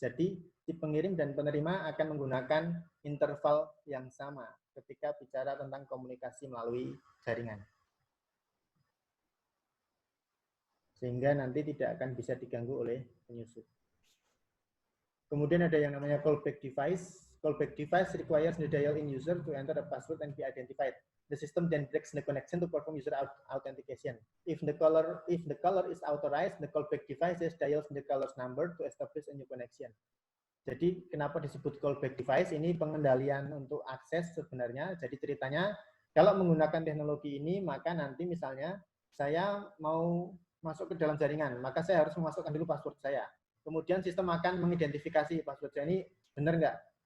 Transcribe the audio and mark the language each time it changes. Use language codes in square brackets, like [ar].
[id] Jadi si pengirim dan penerima akan menggunakan interval yang sama ketika bicara tentang komunikasi melalui jaringan. Sehingga nanti tidak akan bisa diganggu oleh penyusup. Kemudian ada yang namanya callback device. [en] Callback device requires the dial-in user to enter a password and be identified. The system then breaks the connection to perform user authentication. If the caller is authorized, the callback device dials the caller's number to establish a new connection. [id] Jadi kenapa disebut callback device? Ini pengendalian untuk akses sebenarnya. Jadi ceritanya kalau menggunakan teknologi ini, maka nanti misalnya saya mau masuk ke dalam jaringan, maka saya harus memasukkan dulu password saya. Kemudian sistem akan mengidentifikasi password saya ini benar nggak.